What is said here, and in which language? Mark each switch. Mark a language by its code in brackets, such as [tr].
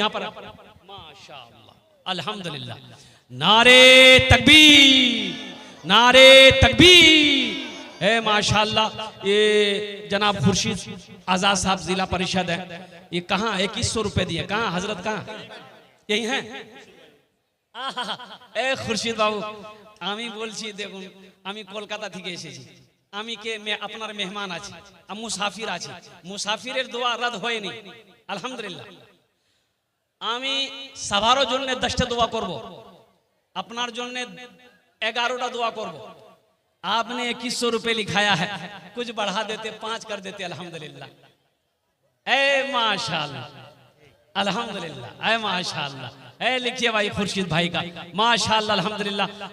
[hi] यहाँ पर माशाअल्लाह अल्हम्दुलिल्लाह, नारे तकबीर, नारे तकबीर है माशाअल्लाह। ये जनाब खुर्शीद आजाद साहब जिला परिषद है, ये कहाँ 2100 रुपए दिए, कहाँ हजरत, कहाँ यही है? [bn] ए खुर्शीद बाबू আমি বলছি দেখুন, আমি কলকাতা থেকে এসেছি, আমি কে আপনার মেহমান আছি, আমি মুসাফির আছি, মুসাফিরের দোয়া রদ হয়নি আলহামদুলিল্লাহ। আমি সবার জন্য 10টা দোয়া করব, আপনার জন্য 11টা দোয়া करब। [hi] आपने 2100 रुपए लिखाया है, कुछ बढ़ा देते 5 कर देते अल्हम्दुलिल्लाह। ए माशाअल्लाह अल्हम्दुलिल्लाह, ए माशाअल्लाह, ए लिखिए भाई खुर्शीद भाई का माशाअल्लाह अल्हम्दुलिल्लाह।